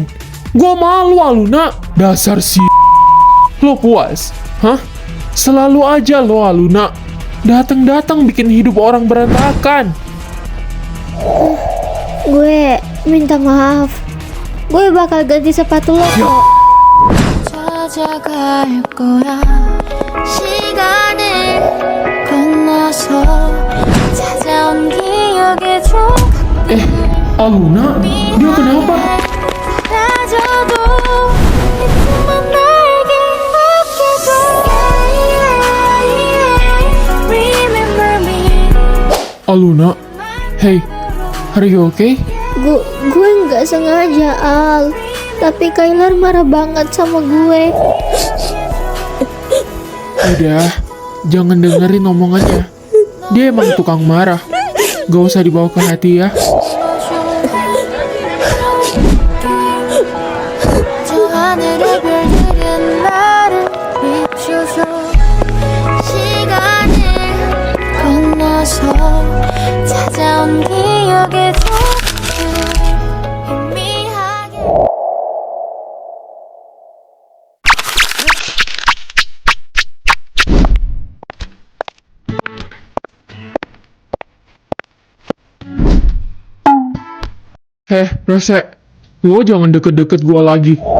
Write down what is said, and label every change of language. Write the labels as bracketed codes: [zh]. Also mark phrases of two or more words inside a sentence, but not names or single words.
[id] Gua malu Aluna. Dasar si. Lo puas? Hah? Selalu aja lo Aluna. Datang-datang bikin hidup orang berantakan. Gue minta maaf. Gue bakal ganti sepatu lo kok. [ko] 찾아갈 거야 시간을 건너서 찾아온 기억의 조각 [id] Aluna, dia kenapa? [ko] 사라져도 이틈만 날개 아껴줘 [en] Remember me Aluna, hey, are you okay? [id] Gue nggak sengaja, Al. Tapi Kailar marah banget sama gue. Udah, jangan dengerin omongannya. Dia emang tukang marah. Gak usah dibawa ke hati ya. [ko] 저 하늘의 별들은 나를 비춰줘 시간을 건너서 찾아온 기억의 조각을 희미하게 [id] Rese, lo jangan deket-deket gua lagi.